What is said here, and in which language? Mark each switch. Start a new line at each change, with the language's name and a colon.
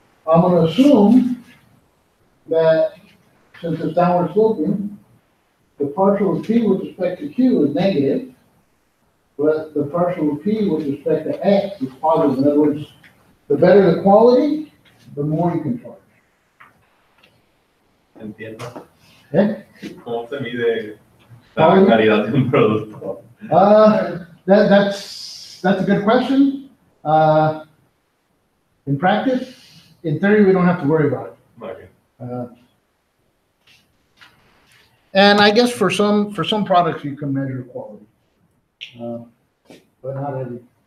English: I'm going to assume that since it's downward sloping, the partial of P with respect to Q is negative, but the partial of P with respect to X is positive. In other words, the better the quality, the more you can charge.
Spanish: Entiendo. ¿Eh? ¿Cómo se mide la calidad de un producto?
English: That's a good question. In practice, in theory, we don't have to worry about it. Okay. And I guess for some products you can measure quality, but not every.